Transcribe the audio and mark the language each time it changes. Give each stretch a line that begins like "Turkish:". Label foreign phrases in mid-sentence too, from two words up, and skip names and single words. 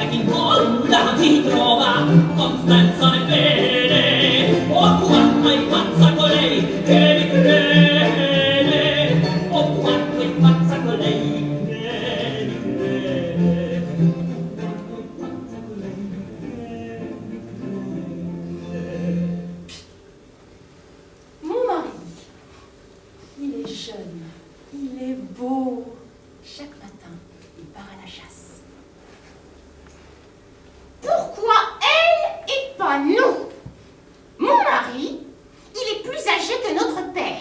Italian: che in nulla non si trova costanza né fede, o quanto è pazza colei che mi crede, o quanto è pazza colei che mi crede, o quanto è pazza colei che mi crede.
French: Mon mari, il est jeune, il est beau. Chaque matin, il part à la chasse. Pourquoi elle et pas nous? Mon mari, il est plus âgé que notre père.